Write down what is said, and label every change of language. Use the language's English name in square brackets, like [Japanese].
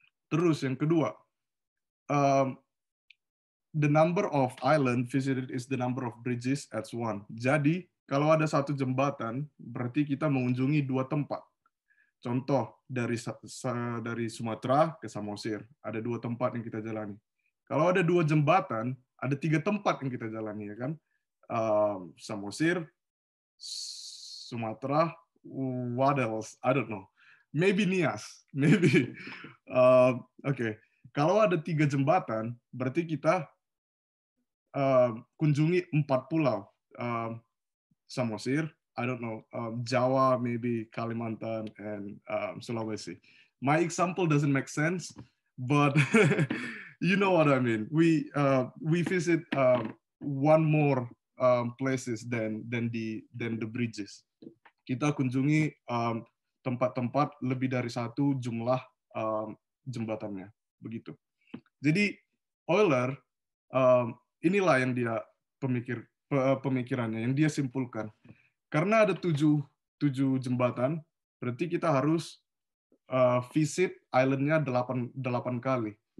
[Indonesian] Terus yang kedua, [English] the number of island visited is the number of bridges as one. [Indonesian] Jadi kalau ada satu jembatan, berarti kita mengunjungi 2 tempat. Contoh dari Sumatera ke Samosir, ada 2 tempat yang kita jalani. Kalau ada 2 jembatan, ada 3 tempat yang kita jalani, ya kan? [English] Samosir, Sumatera, what else? I don't know. Maybe Nias, maybe. Okay. [Indonesian] Kalau ada 3 jembatan, berarti kita kunjungi 4 pulau. [English] Samosir, I don't know, Jawa, maybe Kalimantan, and Sulawesi. My example doesn't make sense, but you know what I mean. We visit one more places than the bridges. [Indonesian] Kita kunjungi tempat-tempat lebih dari satu jumlah jembatannya, begitu. Jadi Euler inilah yang dia pemikirannya, yang dia simpulkan. Karena ada 7 jembatan, berarti kita harus visit island-nya 8 kali.